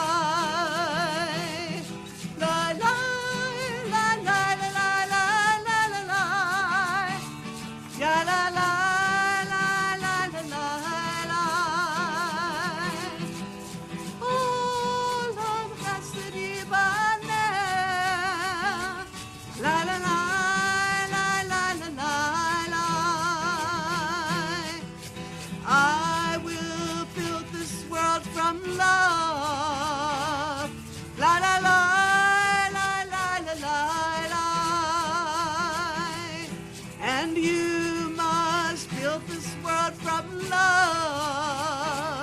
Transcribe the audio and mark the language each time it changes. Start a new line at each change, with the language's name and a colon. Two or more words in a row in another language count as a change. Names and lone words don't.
English: La la la la la la la la la. Ya la la la la la la la.
Hebrew: עולם חסד יבנה.
English: La la la. I will build this world from love. La la la la la la la la. And you must build this world from love.